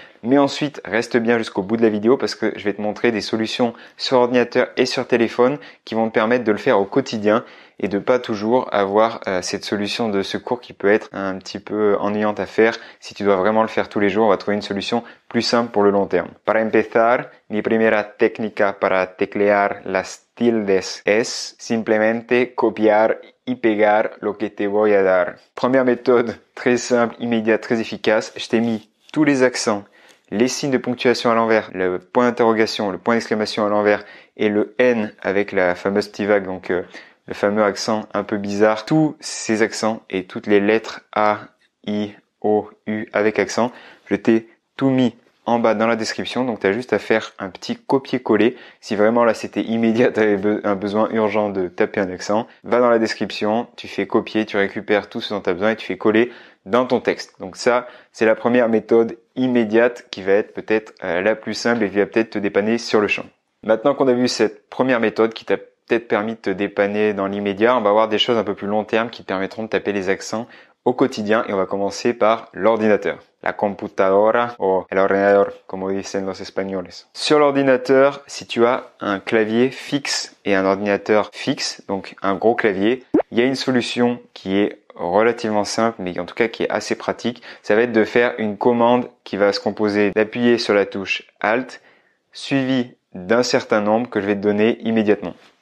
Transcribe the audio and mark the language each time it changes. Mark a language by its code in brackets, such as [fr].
[fr] Mais ensuite, reste bien jusqu'au bout de la vidéo parce que je vais te montrer des solutions sur ordinateur et sur téléphone qui vont te permettre de le faire au quotidien et de pas toujours avoir cette solution de secours qui peut être un petit peu ennuyante à faire. Si tu dois vraiment le faire tous les jours, on va trouver une solution plus simple pour le long terme. [es] Para empezar, mi primera técnica para teclear las tildes es simplemente copiar y pegar lo que te voy a dar. [fr] Première méthode très simple, immédiate, très efficace. Je t'ai mis tous les accents, les signes de ponctuation à l'envers, le point d'interrogation, le point d'exclamation à l'envers et le N avec la fameuse petite vague, donc le fameux accent un peu bizarre. Tous ces accents et toutes les lettres A, I, O, U avec accent, je t'ai tout mis en bas dans la description, donc tu as juste à faire un petit copier-coller. Si vraiment là c'était immédiat, tu avais un besoin urgent de taper un accent, va dans la description, tu fais copier, tu récupères tout ce dont tu as besoin et tu fais coller dans ton texte. Donc ça, c'est la première méthode immédiate qui va être peut-être la plus simple et qui va peut-être te dépanner sur le champ. Maintenant qu'on a vu cette première méthode qui t'a peut-être permis de te dépanner dans l'immédiat, on va voir des choses un peu plus long terme qui te permettront de taper les accents au quotidien et on va commencer par l'ordinateur. [es] La computadora o el ordenador, como dicen los españoles. [fr] Sur l'ordinateur, si tu as un clavier fixe et un ordinateur fixe, donc un gros clavier, il y a une solution qui est relativement simple, mais en tout cas qui est assez pratique. Ça va être de faire une commande qui va se composer d'appuyer sur la touche Alt, suivi d'un certain nombre que je vais te donner immédiatement.